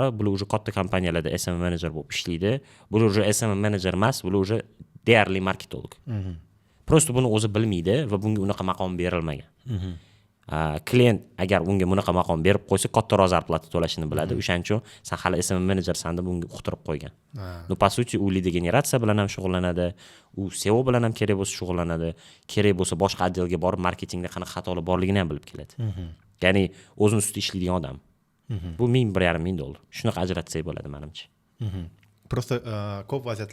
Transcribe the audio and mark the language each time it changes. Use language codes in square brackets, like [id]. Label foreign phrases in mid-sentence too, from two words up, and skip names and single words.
[uz] Bular o'zi katta kompaniyalarda SMM manager bo'lib ishlaydi. Bular o'zi SMM manager emas, bular o'zi deyarli marketolog. Просто buni o'zi bilmaydi va bunga unaqa maqom berilmagan. Klient agar unga bunaqa maqom berib qo'ysa, kattaroq zarplata to'lashini biladi. O'shaning uchun sen hali SMM managersan deb unga uqtirib qo'ygan. [ru] No, по сути, [uz] u lead generatsiya bilan ham shug'ullanadi, u SEO bilan ham kerak bo'lsa shug'ullanadi, kerak bo'lsa boshqa отделga borib marketingda qanaqa xatolar borligini ham bilib keladi. Ya'ni o'zini ustida ishlaydigan odam. Bu $1000-1500. Shunaqa ajratsak bo'ladi menimcha. Просто ko'p vaziyatlar bo'ladi.